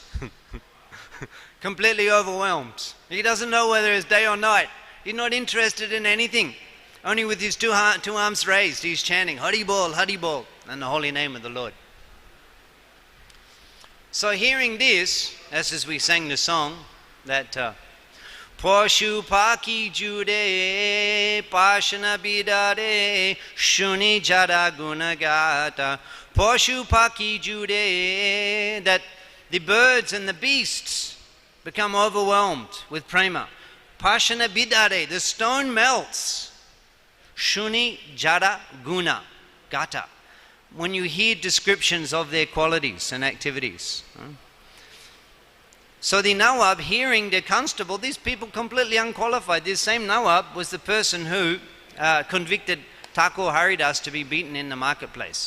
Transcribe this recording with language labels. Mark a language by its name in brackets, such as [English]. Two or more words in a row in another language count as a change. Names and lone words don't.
[English] Completely overwhelmed. He doesn't know whether it's day or night. He's not interested in anything. Only with his two arms raised he's chanting [Bangla] হরি বোল, হরি বোল, [English] and the holy name of the Lord. So hearing this, as we sang the song, that [Bangla] পশু পাখী ঝুরে পাষাণ বিদরে শুনি যার গুণগাথা. পশু পাখী ঝুরে, [English] that the birds and the beasts become overwhelmed with prema. [Bangla] পাষাণ বিদরে, [English] the stone melts. [Bangla] শুনি যার গুণ গাথা. [English] When you hear descriptions of their qualities and activities. So the Nawab, hearing the constable, these people completely unqualified. This same Nawab was the person who convicted Thakur Haridas to be beaten in the marketplace.